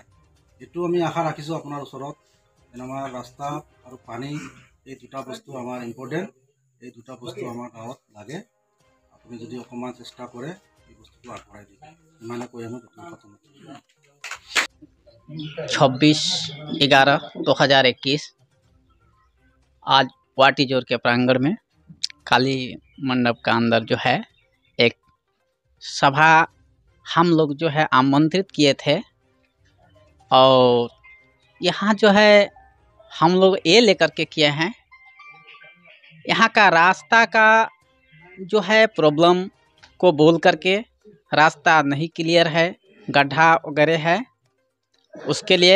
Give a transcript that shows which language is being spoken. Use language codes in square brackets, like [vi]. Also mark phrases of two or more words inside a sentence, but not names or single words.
[as] এইটো আমি আশা ৰাখিছোঁ আপোনাৰ ওচৰত, আমাৰ ৰাস্তা আৰু পানী এই দুটা বস্তু আমাৰ ইম্পৰ্টেণ্ট, এই দুটা বস্তু আমাৰ গাঁৱত লাগে। আপুনি যদি অকণমান চেষ্টা কৰে এই বস্তুটো আগবঢ়াই দিব, ইমানে কৈ আমি প্ৰথম কথা। [hi] 26/11/2021 आज वाटी जोर के प्रांगण में काली मंडप का अंदर जो है एक सभा हम लोग जो है आमंत्रित किए थे, और यहाँ जो है हम लोग ये लेकर के किए हैं, यहाँ का रास्ता का जो है प्रॉब्लम को बोल करके, रास्ता नहीं क्लियर है, गड्ढा वगैरह है, उसके लिए।